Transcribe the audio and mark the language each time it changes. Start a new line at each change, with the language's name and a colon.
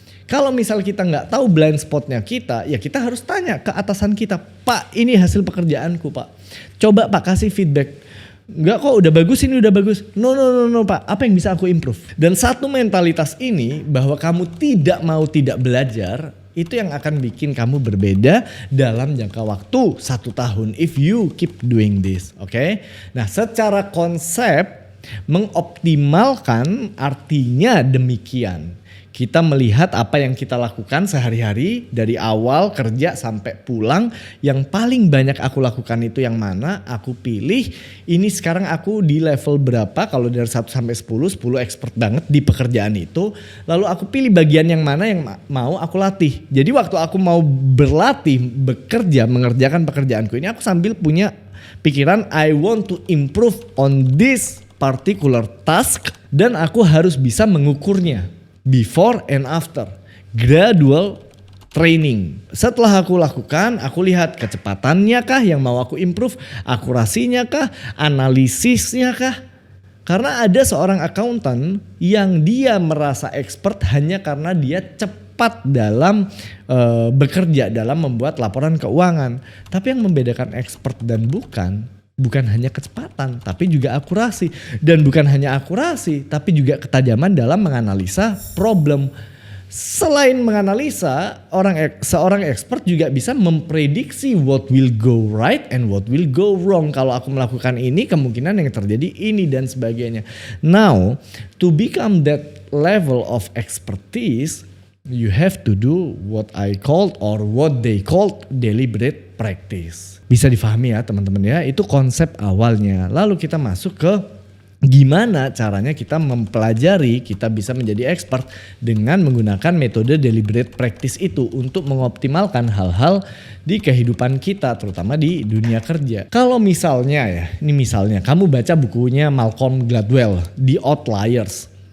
Indonesian: Kalau misal kita nggak tahu blind spotnya kita, ya kita harus tanya ke atasan kita, Pak, ini hasil pekerjaanku Pak. Coba Pak kasih feedback. Enggak kok, udah bagus, ini udah bagus. No Pak, apa yang bisa aku improve? Dan satu mentalitas ini, bahwa kamu tidak belajar, itu yang akan bikin kamu berbeda dalam jangka waktu 1 tahun.
English: If you keep doing this, oke?
Indonesian: Nah, secara konsep, mengoptimalkan artinya demikian. Kita melihat apa yang kita lakukan sehari-hari dari awal kerja sampai pulang. Yang paling banyak aku lakukan itu yang mana? Aku pilih ini sekarang aku di level berapa. Kalau dari 1 sampai 10 expert banget di pekerjaan itu. Lalu aku pilih bagian yang mana yang mau aku latih. Jadi waktu aku mau berlatih, bekerja, mengerjakan pekerjaanku ini, aku sambil punya pikiran
English: I want to improve on this particular task.
Indonesian: Dan aku harus bisa mengukurnya.
English: Before and after, gradual training.
Indonesian: Setelah aku lakukan, aku lihat kecepatannya kah yang mau aku improve, akurasinya kah, analisisnya kah. Karena ada seorang accountant yang dia merasa expert hanya karena dia cepat dalam bekerja, dalam membuat laporan keuangan. Tapi yang membedakan expert dan bukan hanya kecepatan, tapi juga akurasi. Dan bukan hanya akurasi, tapi juga ketajaman dalam menganalisa problem. Selain menganalisa, seorang expert juga bisa memprediksi
English: what will go right and what will go wrong.
Indonesian: Kalau aku melakukan ini, kemungkinan yang terjadi ini dan sebagainya.
English: Now, to become that level of expertise, you have to do what I called or what they called deliberate practice.
Indonesian: Bisa difahami ya teman-teman ya, itu konsep awalnya. Lalu kita masuk ke gimana caranya kita mempelajari, kita bisa menjadi expert dengan menggunakan metode deliberate practice itu untuk mengoptimalkan hal-hal di kehidupan kita, terutama di dunia kerja. Kalau misalnya kamu baca bukunya Malcolm Gladwell, The Outliers.